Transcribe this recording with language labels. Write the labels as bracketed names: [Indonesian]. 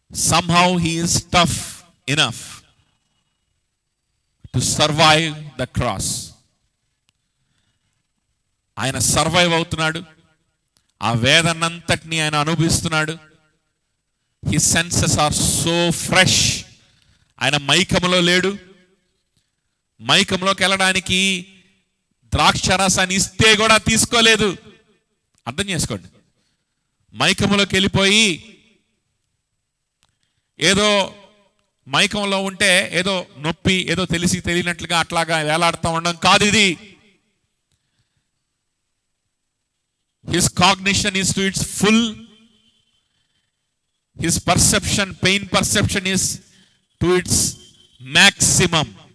[English] somehow he is tough enough to survive the cross. [Telugu] ఆయన survive అవుతున్నాడు, ఆ వేదనంతటిని ఆయన అనుభవిస్తున్నాడు. [English] His senses are so fresh. [Telugu] ఆయన మైకంలో లేడు. మైకంలోకి వెళ్ళడానికి ద్రాక్షరసాన్ని ఇస్తే కూడా తీసుకోలేదు. అర్థం చేసుకోండి. మైకంలోకి వెళ్ళిపోయి ఏదో మైకంలో ఉంటే ఏదో నొప్పి, ఏదో తెలియనట్లుగా అట్లాగా వేలాడుతూ ఉండడం కాదు ఇది. [English] His cognition is to its full. His perception, pain perception is to its maximum.